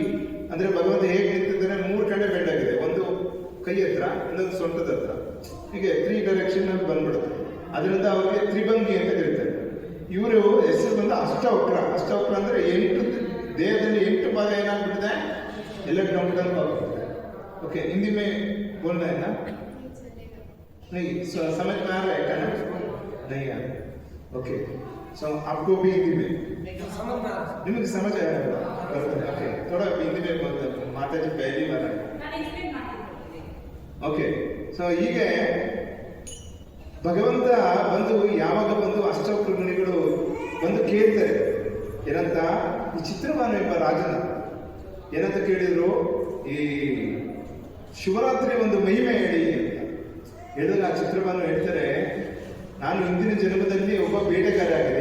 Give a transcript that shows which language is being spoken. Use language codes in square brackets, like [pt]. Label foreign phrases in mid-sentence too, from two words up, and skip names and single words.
[kn] ಅಂದ್ರೆ ಭಗವಂತ ಹೇಗೆ ನಿಂತಿದ್ದಾನೆ, 3 ಕಡೆ ಬೆಂಡ್ ಆಗಿದೆ. ಒಂದು ಕೈ ಹತ್ರ, ಇನ್ನೊಂದು ಸೊಂಟದ ಹತ್ರ, ಹೀಗೆ 3 ಡೈರೆಕ್ಷನ್ ಅಲ್ಲಿ ಬಂದ್ಬಿಡುತ್ತೆ. ಅದರಿಂದ ಅವರಿಗೆ ತ್ರಿಭಂಗಿ ಅಂತ ಕರೀತಾರೆ. ಇವರು ಹೆಸರು ಬಂದು ಅಷ್ಟವಕ್ರ. ಅಷ್ಟವಕ್ರ ಅಂದ್ರೆ 8 ದೇಹದಲ್ಲಿ 8 ಭಾಗ ಏನಾಗ್ಬಿಟ್ಟಿದೆ, ಎಲ್ಲ ಡೌನ್ ಆಗ್ಬಿಟ್ಟಿದೆ. [hi] ओके, हिंदी में बोलना है ना? नहीं, समझ में आ रहा है क्या ना? नहीं आ रहा. [en] okay, so [hi] आपको भी हिंदी में निಮಗೆ समझ आया होगा? ओके, थोड़ा हिंदी में बोलते हैं. माताजी पहली बार आए. [en] okay, so [kn] ಹೀಗೆ ಭಗವಂತ ಬಂದು ಯಾವಾಗ ಬಂದು ಅಷ್ಟವಕ್ರ ಮುನಿಗಳು ಬಂದು ಕೇಳ್ತಾರೆ ಏನಂತ, ಈ ಚಿತ್ರಭಾನು ಎಂಬ ರಾಜನ ಏನಂತ ಕೇಳಿದ್ರು, ಈ ಶಿವರಾತ್ರಿ ಒಂದು ಮಹಿಮೆ ಹೇಳಿ ಅಂತ ಹೇಳಿದ್ರೆ, ಆ ಚಿತ್ರಭಾನು ಹೇಳ್ತಾರೆ, ನಾನು ಹಿಂದಿನ ಜನ್ಮದಲ್ಲಿ ಒಬ್ಬ ಬೇಟೆಗಾರ ಆಗಿದೆ.